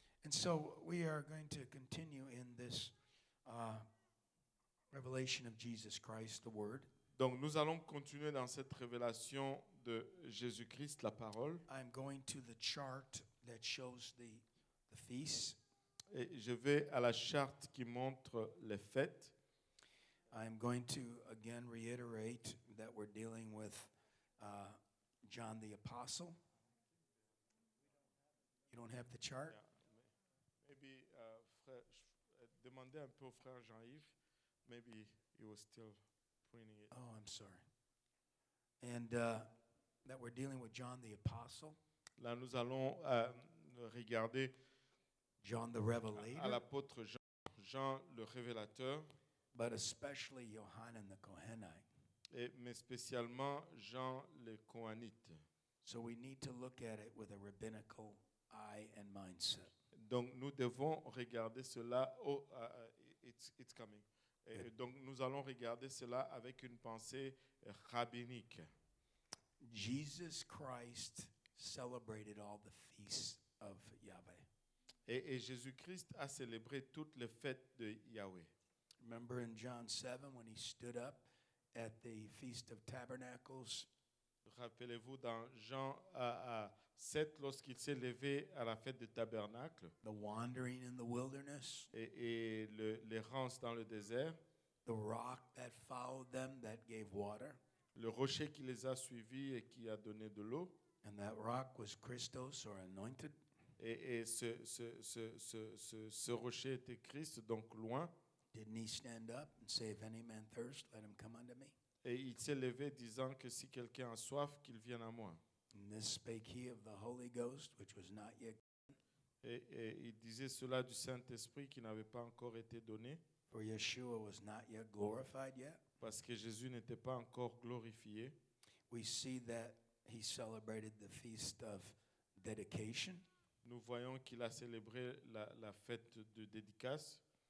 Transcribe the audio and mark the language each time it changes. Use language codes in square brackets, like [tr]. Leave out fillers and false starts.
[en] And so we are going to continue in this revelation of Jesus Christ, the Word. [fr] Donc nous allons continuer dans cette révélation de Jésus-Christ, la parole. [en] I'm going to the chart that shows the feasts. [fr] Et je vais à la charte qui montre les fêtes. [en] I'm going to again reiterate that we're dealing with John the Apostle. You don't have the chart? Yeah. [fr] Maybe frère, demandez un peu au frère Jean-Yves. [en] Maybe he was still printing it. Oh, I'm sorry. And that we're dealing with John the Apostle. [fr] Là, nous allons regarder [en] John the [fr] à [en] Revelator. [fr] l'apôtre Jean le révélateur, [en] But especially Yohanan the Kohenite. [fr] mais spécialement Jean le Cohanite. [en] So we need to look at it with a rabbinical eye and mindset. [fr] Donc nous devons regarder cela. [en] It's coming. [fr] Et donc nous allons regarder cela avec une pensée rabbinique. [en] Jesus Christ celebrated all the feasts of Yahweh. [fr] Et Jésus-Christ a célébré toutes les fêtes de Yahweh. [en] Remember in John 7 when he stood up at the Feast of Tabernacles? [fr] Rappelez-vous dans Jean 7, lorsqu'il s'est levé à la fête du tabernacle, [en] The wandering in the wilderness, [fr] et l'errance dans le désert, [en] the rock that followed them that gave water, [fr] le rocher qui les a suivis et qui a donné de l'eau, [en] and that rock was Christos or anointed. [fr] et ce rocher était Christ, donc loin, [en] Didn't he stand up and say, "If any man thirst, let him come unto me"? [fr] et il s'est levé disant que si quelqu'un a soif, qu'il vienne à moi. [en] And this spake he of the Holy Ghost, which was not yet, [fr] Et il disait cela du Saint-Esprit qui n'avait pas encore été donné, [en] for Yeshua was not yet glorified yet. [fr] parce que Jésus n'était pas encore glorifié. [en] We see that he celebrated the feast of dedication, [fr] Nous voyons qu'il a célébré la fête de dédicace,